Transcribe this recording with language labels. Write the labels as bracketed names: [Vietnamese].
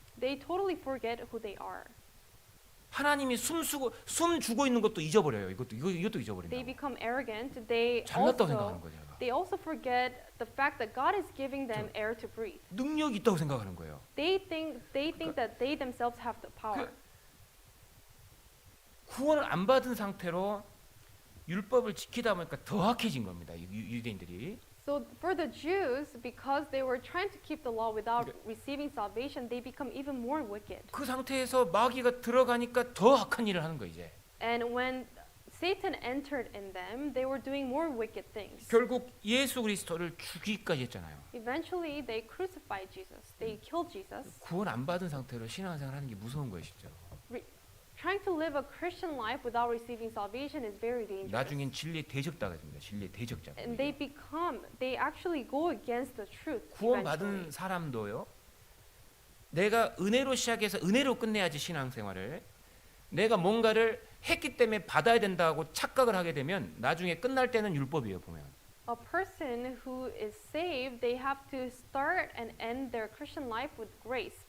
[English] they totally forget who they are. [Korean] 하나님이 숨 주고 있는 것도 잊어버려요. 이것도 [English] They [Korean] 잊어버린다. [English] become arrogant. They [Korean] 잘났다고 생각하는 거죠. [English] they also forget the fact that God is giving them air to breathe. [Korean] 능력이 있다고 생각하는 거예요. [English] They think that they themselves have the power. [Korean] 구원을 안 받은 상태로 율법을 지키다 보니까 더 악해진 겁니다. 유대인들이. [English] So for the Jews, because they were trying to keep the law without receiving salvation, they become even more wicked. [Korean] 그 상태에서 마귀가 들어가니까 더 악한 일을 하는 거 이제. [English] And when Satan entered in them, they were doing more wicked things. [Korean] 결국 예수 그리스도를 죽이기까지 했잖아요. [English] Eventually, they crucified Jesus. They killed Jesus. [Korean] 구원 안 받은 상태로 신앙생활 하는 게 무서운 거예요, 진짜. [English] Trying to live a Christian life without receiving salvation is very dangerous. [Korean] 나중엔 진리의 대적자가 됩니다. 진리의 대적자가. [English] And they actually go against the truth. [Korean] 구원 [English] eventually. [Korean] 받은 사람도요. 내가 은혜로 시작해서 은혜로 끝내야지 신앙생활을. 내가 뭔가를 했기 때문에 받아야 된다고 착각을 하게 되면 나중에 끝날 때는 율법이에요, 보면. [English] A person who is saved, they have to start and end their Christian life with grace.